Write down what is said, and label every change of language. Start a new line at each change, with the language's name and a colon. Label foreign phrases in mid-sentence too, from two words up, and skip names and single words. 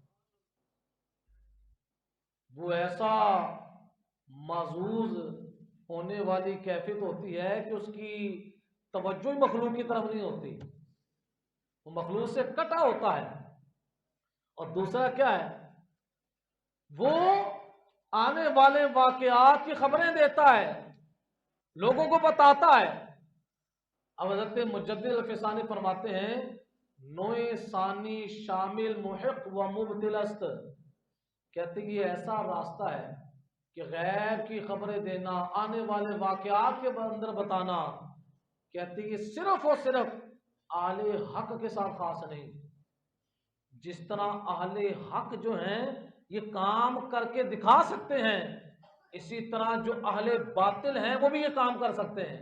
Urdu: وہ ایسا معزوز ہونے والی کیفیت ہوتی ہے کہ اس کی توجہ مخلوق کی طرف نہیں ہوتی، وہ مخلوق سے کٹا ہوتا ہے۔ اور دوسرا کیا ہے؟ وہ آنے والے واقعات کی خبریں دیتا ہے، لوگوں کو بتاتا ہے۔ اب حضرت مجدد الفسانی فرماتے ہیں
Persian: نوع ثانی شامل محق و مبطل است،
Urdu: کہتے ہیں یہ ایسا راستہ ہے کہ غیب کی خبریں دینا، آنے والے واقعات کے اندر بتانا، کہتے ہیں یہ صرف اور صرف اہل حق کے ساتھ خاص نہیں۔ جس طرح اہل حق جو ہیں یہ کام کر کے دکھا سکتے ہیں، اسی طرح جو اہل باطل ہیں وہ بھی یہ کام کر سکتے ہیں۔